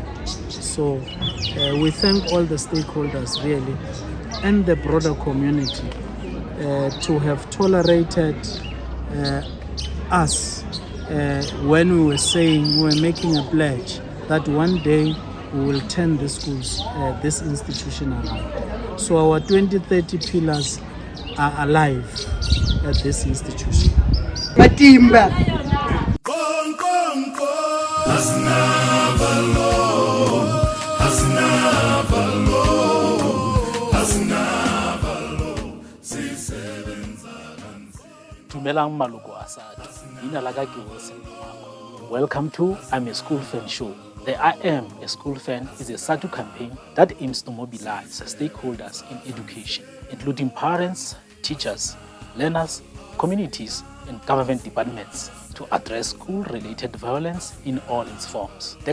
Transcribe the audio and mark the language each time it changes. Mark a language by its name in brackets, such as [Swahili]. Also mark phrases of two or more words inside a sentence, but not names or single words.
[English] So we thank all the stakeholders really and the broader community to have tolerated us when we were making a pledge that one day we will turn the schools, this institution around. So our 2030 pillars are alive at this institution. [Tswana] Matimba. Dumelang maloko a SADTU. Leina la ka ke 𝐦𝐬𝐬𝐿𝐿. [English] Welcome to I'm a School Fan Show. The I Am a School Fan is a SADTU campaign that aims to mobilize stakeholders in education, including parents, teachers, learners, communities, and government departments to address school-related violence in all its forms.